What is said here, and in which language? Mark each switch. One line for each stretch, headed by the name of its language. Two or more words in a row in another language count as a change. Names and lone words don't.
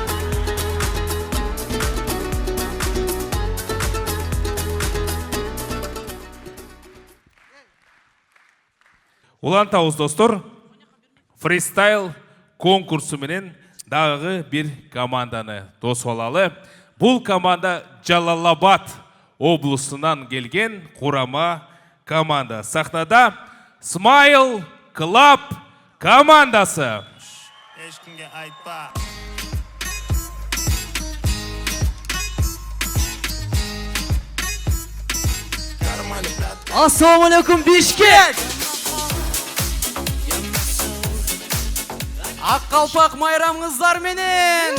Kyrgyz: Улантабыз достор, фристайл конкурсу менен дагы бир команданы дос алалы. Бул команда Жалалабад облусунан келген курама команда. Сахнада Smile Club командасы.
Kazakh: Ешкімге айтпа. Ассалаумағалейкум, Бишкек!
Kyrgyz: Ақ қалпақ майрамыңыздар менен!